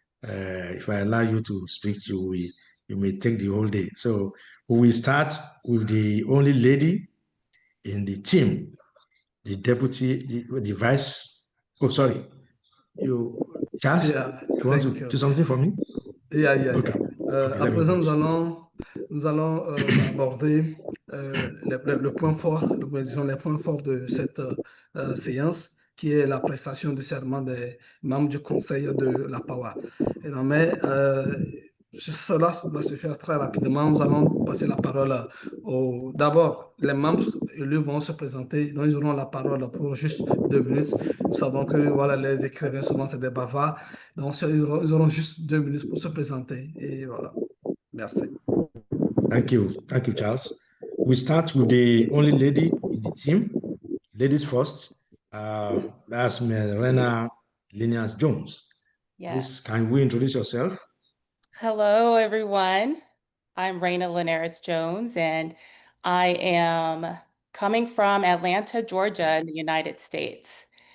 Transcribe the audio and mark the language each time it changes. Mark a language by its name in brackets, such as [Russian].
[English] If I allow you to speak, you may take the whole day. So we will start with the only lady in the team, the deputy, the vice. Oh, sorry. Charles, you want to do something for me? Yeah. Okay. [French] À présent, nous allons aborder le point fort, les points forts de cette séance, qui est la prestation de serment des membres du conseil de la PAWA. Mais cela va se faire très rapidement. Nous allons passer la parole d'abord, les membres élus vont se présenter, donc ils auront la parole pour juste 2 minutes. Nous savons que voilà, les écrivains, souvent, c'est des bavards. Donc, ils auront juste 2 minutes pour se présenter. Et voilà. Merci. [English] Thank you, Charles. We start with the only lady in the team. Ladies first. That's Melena Linias Jones. Yeah. Please, can we introduce yourself? Hello, everyone. I'm Raina Linares Jones, and I am coming from Atlanta, Georgia, in the United States.